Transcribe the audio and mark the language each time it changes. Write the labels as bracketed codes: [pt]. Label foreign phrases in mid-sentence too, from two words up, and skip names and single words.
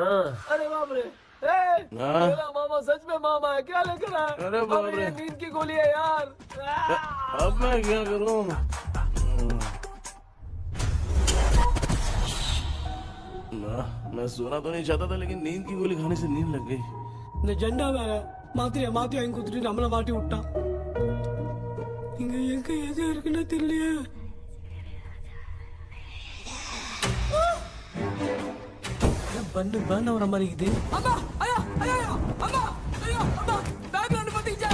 [hi] अरे बाप रे, मेरा मामा सच में मामा है। क्या लेकर आया? अरे बाप रे, ये नींद की गोली है यार। अब मैं क्या करूँ? मैं सोना तो नहीं चाहता था, लेकिन नींद की गोली खाने से नींद लग गई। [ta] ஜெண்டா வேற மாத்திரையா மாத்தி வாங்கி கொடுத்துட்டு நம்மள மாட்டி விட்டான். இங்க எங்க எது இருக்குன்னு தெரியலையே. பண்ண வர மாதிரி இது. அம்மா ஐயா ஐயா அம்மா ஐயா அம்மா பேக்ல வந்து பத்திச்சே.